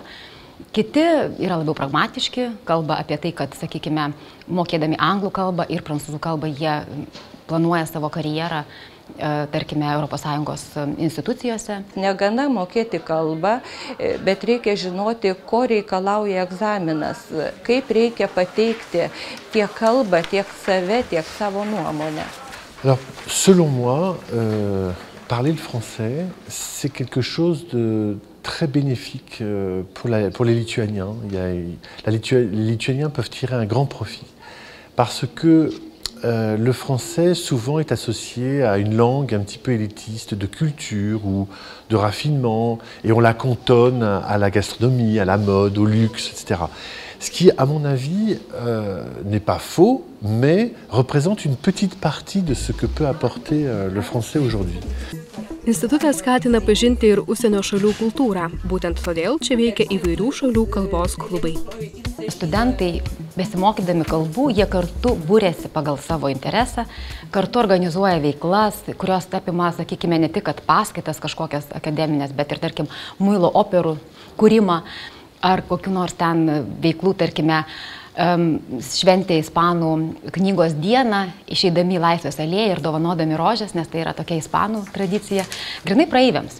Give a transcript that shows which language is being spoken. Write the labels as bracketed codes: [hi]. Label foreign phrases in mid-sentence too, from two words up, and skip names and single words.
[lt] Kiti yra labiau pragmatiški, kalba apie tai, kad, sakykime, mokėdami anglų kalbą ir prancūzų kalbą, jie planuoja savo karjerą, tarkime, ES institucijose. Negana mokėti kalbą, bet reikia žinoti, ko reikalauja egzaminas, kaip reikia pateikti tiek kalbą, tiek save, tiek savo nuomonę. [fr] Alors, selon moi, parler le français, c'est quelque chose de très bénéfique pour les Lituaniens. Les Lituaniens peuvent tirer un grand profit parce que le français souvent est associé à une langue un petit peu élitiste de culture ou de raffinement et on la cantonne à la gastronomie, à la mode, au luxe, etc. Ce qui, à mon avis, n'est pas faux, mais représente une petite partie de ce que peut apporter le français aujourd'hui. [lt] Institutas skatina pažinti ir užsienio šalių kultūrą. Būtent todėl čia veikia įvairių šalių kalbos klubai. Studentai, besimokydami kalbų, jie kartu būrėsi pagal savo interesą, kartu organizuoja veiklas, kurios apima, sakykime, ne tik paskaitas kažkokias akademinės, bet ir, tarkim, muilo operų kūrimą ar kokių nors ten veiklų, tarkime, šventė ispanų knygos dieną, išeidami į Laisvės alėją ir dovanodami rožes, nes tai yra tokia ispanų tradicija, grynai praeiviams.